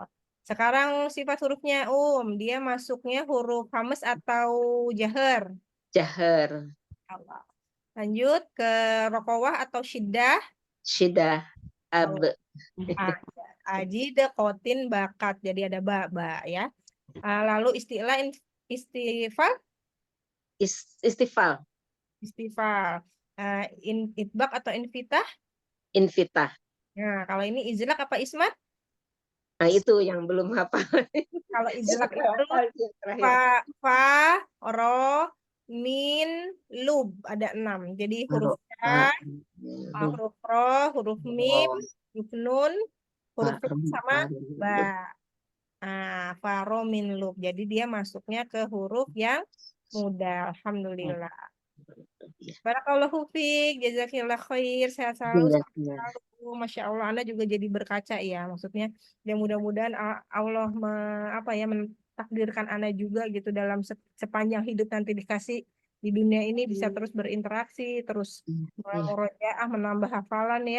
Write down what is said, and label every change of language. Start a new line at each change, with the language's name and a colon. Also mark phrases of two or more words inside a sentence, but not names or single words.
Indonesian: Sekarang sifat hurufnya dia masuknya huruf hamas atau jahar. Jahar. Allah. Lanjut ke rokowah atau syiddah. Syiddah. Ab. Aji dekotin bakat, jadi ada ba ya. Lalu istifal. Istifal. Istifal. Itbak atau invitah. Invitah. Nah, kalau ini izlak apa ismat? Nah, itu yang belum hafal. Kalau izlak itu fa, ro, min, lub, ada 6. Jadi huruf ya, huruf ro, huruf mim, huruf nun, huruf lam sama ba. Fa, ro, min, lub. Jadi dia masuknya ke huruf yang mudah.
Arabic: Alhamdulillah. Barakallahu fiik, jazakillah khair,
Indonesian: sehat selalu.
Arabic: Masya Allah,
Indonesian: Anda juga jadi berkaca ya. Maksudnya, ya mudah-mudahan Allah mentakdirkan Anda juga gitu dalam sepanjang hidup nanti dikasih di dunia ini bisa terus berinteraksi, terus murojaah, menambah hafalan ya.